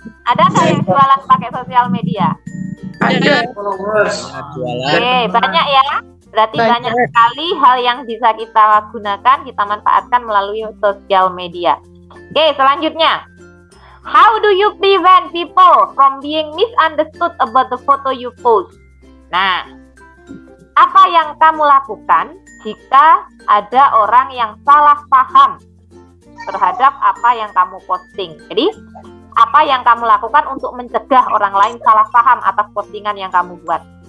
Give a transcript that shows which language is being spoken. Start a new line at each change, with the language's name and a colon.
Indonesian: Ada nggak yang jualan pakai sosial media? Ada. Oke, banyak ya. Berarti banyak sekali hal yang bisa kita gunakan, kita manfaatkan melalui sosial media. Oke, selanjutnya.
English: How do you prevent people from being misunderstood about the photo you post?
Indonesian: Nah, apa yang kamu lakukan jika ada orang yang salah paham terhadap apa yang kamu posting? Jadi, apa yang kamu lakukan untuk mencegah orang lain salah paham atas postingan yang kamu buat?